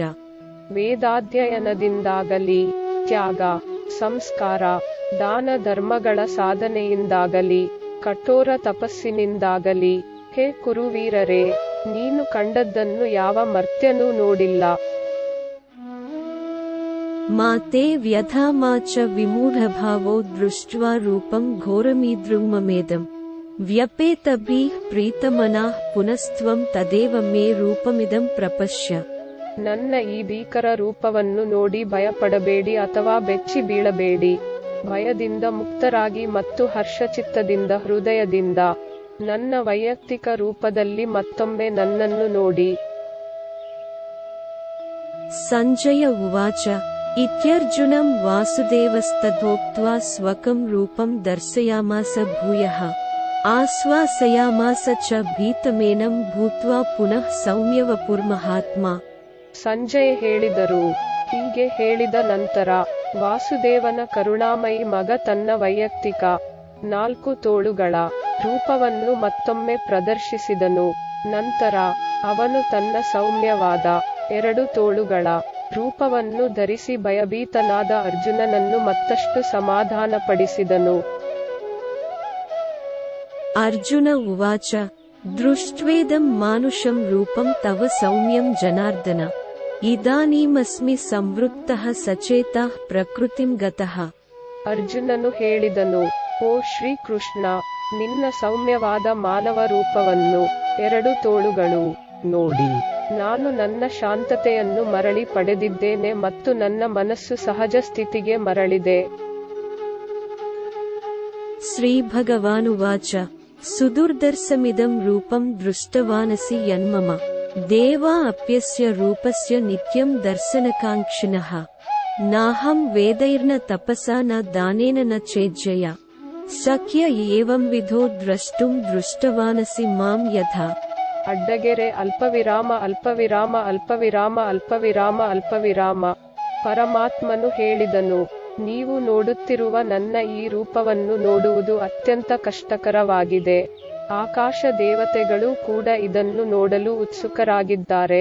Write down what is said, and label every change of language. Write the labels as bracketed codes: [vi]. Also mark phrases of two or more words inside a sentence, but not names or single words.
[kn] ವೇದಾಧ್ಯಯನದಿಂದಾಗಲಿ, ತ್ಯಾಗ, ಸಂಸ್ಕಾರ, ದಾನ ಧರ್ಮಗಳ ಸಾಧನೆಯಿಂದಾಗಲಿ, ಕಠೋರ ತಪಸ್ಸಿನಿಂದಾಗಲಿ, ಹೇ ಕುರುವೀರರೇ, ನೀನು ಕಂಡದ್ದನ್ನು ಯಾವ ಮರ್ತ್ಯನೂ ನೋಡಿಲ್ಲ. [sa] ಮಾತೆ ವ್ಯಥಾ ಮಾ ಚ ವಿಮೂಢಭಾವೋ ದೃಷ್ಟ್ವಾ ರೂಪಂ ಘೋರಮೀದೃಂಮಮೇದಂ ವ್ಯಪೇತಭೀಃ ಪ್ರೀತಮನಾಃ ಪುನಸ್ತ್ವಂ ತದೇವ ಮೇ ರೂಪಮಿದಂ ಪ್ರಪಶ್ಯ. [kn] ನನ್ನ ಈ ಭೀಕರ ರೂಪವನ್ನು ನೋಡಿ ಭಯಪಡಬೇಡಿ ಅಥವಾ ಬೆಚ್ಚಿ ಬೀಳಬೇಡಿ. ಭಯದಿಂದ ಮುಕ್ತರಾಗಿ ಮತ್ತು ಹರ್ಷಚಿತ್ತದಿಂದ ಹೃದಯದಿಂದ ನನ್ನ ವೈಯಕ್ತಿಕ ರೂಪದಲ್ಲಿ ಮತ್ತೊಮ್ಮೆ ನನ್ನನ್ನು ನೋಡಿ. [sa] ಸಂಜಯ ಉವಾಚ ಇತ್ಯರ್ಜುನಂ ವಾಸುದೇವಸ್ತಥೋಕ್ತ್ವಾ ಸ್ವಕಂ ರೂಪಂ ದರ್ಶಯಾಮಾಸ ಭೂಯಃ ಆಶ್ವಾಸಯಾಮಾಸ ಚ ಭೀತಮೇನಂ ಭೂತ್ವಾ ಪುನಃ ಸೌಮ್ಯವಪುರ್ಮಹಾತ್ಮ. [kn] ಸಂಜಯ್ ಹೇಳಿದರು. ಹೀಗೆ ಹೇಳಿದ ನಂತರ ವಾಸುದೇವನ ಕರುಣಾಮಯಿ ಮಗ ತನ್ನ ವೈಯಕ್ತಿಕ 4 ತೋಳುಗಳ ರೂಪವನ್ನು ಮತ್ತೊಮ್ಮೆ ಪ್ರದರ್ಶಿಸಿದನು. ನಂತರ ಅವನು ತನ್ನ ಸೌಮ್ಯವಾದ 2 ತೋಳುಗಳ ರೂಪವನ್ನು ಧರಿಸಿ ಭಯಭೀತನಾದ ಅರ್ಜುನನನ್ನು ಮತ್ತಷ್ಟು ಸಮಾಧಾನಪಡಿಸಿದನು. [sa] ಅರ್ಜುನ ಉವಾಚ ದೃಷ್ಟ್ವೇದಂ ಮಾನುಷಂ ರೂಪಂ ತವ ಸೌಮ್ಯಂ ಜನಾರ್ದನ ಇದಾನೀಮಸ್ಮಿ ಸಂವೃತ್ತಃ ಸಚೇತಃ ಪ್ರಕೃತಿಂ ಗತಃ. [kn] ಅರ್ಜುನನು ಹೇಳಿದನು, ಓ ಶ್ರೀಕೃಷ್ಣ, ನಿನ್ನ ಸೌಮ್ಯವಾದ ಮಾನವ ರೂಪವನ್ನು 2 ತೋಳುಗಳು ನೋಡಿ ನಾನು ನನ್ನ ಶಾಂತತೆಯನ್ನು ಮರಳಿ ಪಡೆದಿದ್ದೇನೆ ಮತ್ತು ನನ್ನ ಮನಸ್ಸು ಸಹಜ ಸ್ಥಿತಿಗೆ ಮರಳಿದೆ. [sa] ಶ್ರೀ ಭಗವಾನುವಾಚ ಸುದುರ್ದರ್ಶಮಿದಂ ರೂಪಂ ದೃಷ್ಟವಾನಸಿ ಯನ್ಮಮ ದೇವಾ ಅಪ್ಯಸ್ಯ ರೂಪಸ್ಯ ನಿತ್ಯಂ ದರ್ಶನಕಾಂಕ್ಷಿಣಃ ನಾಹಂ ವೇದೈರ್ನ ತಪಸಾ ನ ದಾನೇನ ನ ಚೇಜ್ಜಯ ಶಕ್ಯ ಏವಂ ವಿಧೋ ದ್ರಷ್ಟುಂ ದೃಷ್ಟವಾನಸಿ ಮಾಂ ಯಥಾ. [kn] ಅಡ್ಡಗೆರೆ ಅಲ್ಪವಿರಾಮ ಅಲ್ಪವಿರಾಮ ಅಲ್ಪವಿರಾಮ ಅಲ್ಪವಿರಾಮ ಅಲ್ಪವಿರಾಮ. ಪರಮಾತ್ಮನು ಹೇಳಿದನು, ನೀವು ನೋಡುತ್ತಿರುವ ನನ್ನ ಈ ರೂಪವನ್ನು ನೋಡುವುದು ಅತ್ಯಂತ ಕಷ್ಟಕರವಾಗಿದೆ. ಆಕಾಶ ದೇವತೆಗಳು ಕೂಡ ಇದನ್ನು ನೋಡಲು ಉತ್ಸುಕರಾಗಿದ್ದಾರೆ.